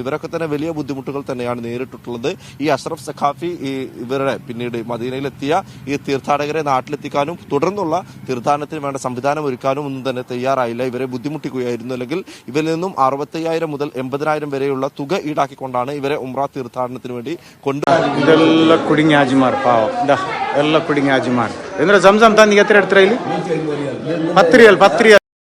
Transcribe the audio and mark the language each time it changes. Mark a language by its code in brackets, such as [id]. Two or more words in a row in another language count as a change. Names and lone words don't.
[ml] ഇവരൊക്കെ തന്നെ വലിയ ബുദ്ധിമുട്ടുകൾ തന്നെയാണ് നേരിട്ടിട്ടുള്ളത്. ഈ അഷ്റഫ് സഖാഫി ഇവരുടെ പിന്നീട് മദീനയിലെത്തിയ ഈ തീർത്ഥാടകരെ നാട്ടിലെത്തിക്കാനും തുടർന്നുള്ള തീർത്ഥാടനത്തിന് വേണ്ട സംവിധാനം ഒരുക്കാനും ഒന്നും തന്നെ തയ്യാറായില്ല. ഇവരെ ബുദ്ധിമുട്ടിക്കുകയായിരുന്നു. അല്ലെങ്കിൽ ഇവരിൽ നിന്നും 65,000 മുതൽ 80,000 വരെയുള്ള തുക ഈടാക്കിക്കൊണ്ടാണ് ഇവരെ ഉംറ തീർത്ഥാടനത്തിന് വേണ്ടി [kn] ಇದೆಲ್ಲ ಕುಡಿಂಗಿ ಹಾಜಿಮಾರ್ ಪಾವ ಎಲ್ಲ ಕುಡಿಂಗಿ ಹಾಜಿಮಾರ್ ಅಂದ್ರೆ ಜಮ್ಜಮ್ ತಂದು ಎತ್ತರ ಎಡ್ತರ ಇಲ್ಲಿ 10 ರಿಯಲ್